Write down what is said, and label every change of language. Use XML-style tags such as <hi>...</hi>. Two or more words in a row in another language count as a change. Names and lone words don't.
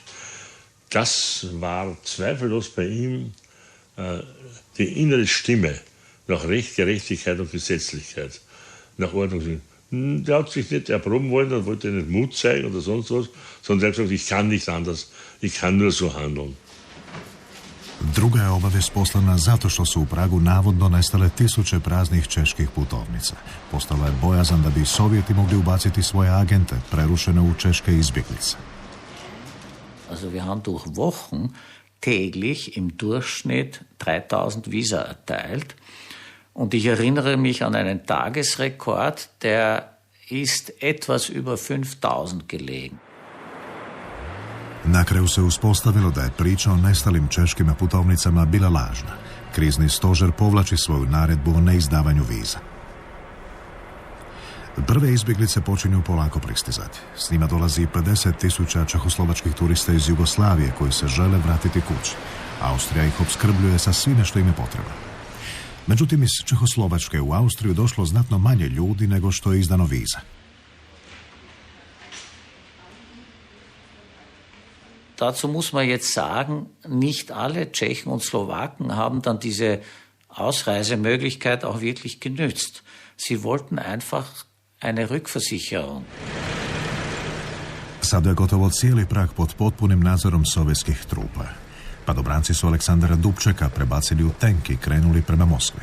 <de>Das war zweifellos bei ihm die innere Stimme nach Recht, Gerechtigkeit und Gesetzlichkeit, nach Ordnung. Der hat sich nicht erproben wollen, er wollte nicht Mut zeigen oder sonst was, sondern er hat gesagt, ich kann nicht anders, ich kann nur so handeln.</de> <hr>Druga je obavijest poslana zato što su u Pragu navodno nestale tisuće praznih čeških putovnica. Postala je bojazan da bi Sovjeti mogli ubaciti svoje agente, prerušene u češke izbjeglice.</hr> <de>Also wir haben durch Wochen täglich im Durchschnitt 3000 Visa erteilt. Und ich erinnere mich an einen Tagesrekord, der ist etwas über 5000 gelegen.</de> <hr>Na kraju se uspostavilo da je priča o nestalim češkim putovnicama bila lažna. Krizni stožer povlači svoju naredbu o neizdavanju viza. Prve izbjeglice počinju polako pristizati. S njima dolazi 50.000 čehoslovačkih turista iz Jugoslavije koji se žele vratiti kući. Austrija ih opskrbljuje sa svime što im je potrebno. Međutim, iz Čehoslovačke u Austriju došlo znatno manje ljudi nego što je izdano viza.</hr> <de>Dazu muss man jetzt sagen, nicht alle Tschechen und Slowaken haben dann diese Ausreisemöglichkeit auch wirklich genützt. Sie wollten einfach eine Rückversicherung.</de> <hr>Sada je gotovo cijeli Prag pod potpunim nadzorom sovjetskih trupa. Padobranci su Aleksandra Dubčeka prebacili u tenk i krenuli prema Moskvi.</hr>